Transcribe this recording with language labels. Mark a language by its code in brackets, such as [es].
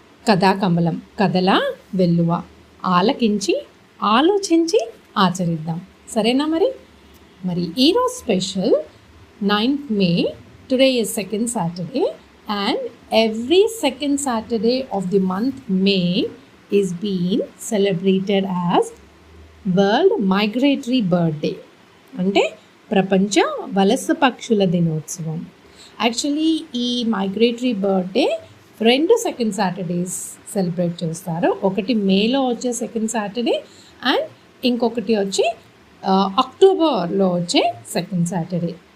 [te] కథాకమలం కథలా వెల్లువ ఆలకించి ఆలోచించి ఆచరిద్దాం. సరేనా? మరి ఈరోజు special 9th May. [en] Today is second Saturday and every second Saturday of the month May is being celebrated as World Migratory Bird Day. [te] అంటే ప్రపంచ వలస పక్షుల దినోత్సవం. యాక్చువల్లీ ఈ migratory birthday 2 second Saturdays celebrate చేస్తారు. ఒకటి మేలో వచ్చే సెకండ్ సాటర్డే అండ్ ఇంకొకటి వచ్చి అక్టోబర్లో వచ్చే సెకండ్ సాటర్డే.